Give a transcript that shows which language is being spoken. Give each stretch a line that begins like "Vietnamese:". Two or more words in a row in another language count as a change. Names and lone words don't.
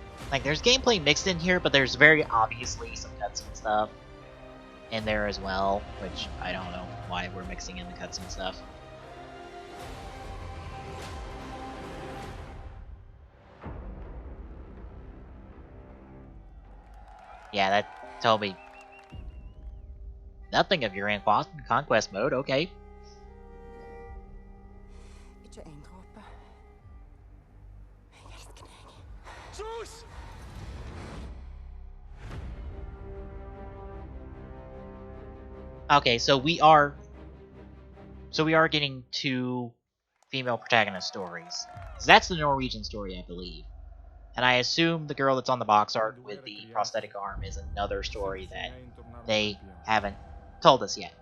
English: Like, there's gameplay mixed in here, but there's very obviously some cutscene stuff in there as well, which I don't know why we're mixing in the cutscene stuff. Yeah, that told me nothing of your conquest mode, okay.
Norwegian: Ikke en dråpe. Jeg elsker deg.
English: Zeus! Okay, so we are getting 2 female protagonist stories. So that's the Norwegian story, I believe. And I assume the girl that's on the box art with the prosthetic arm is another story that they haven't told us yet.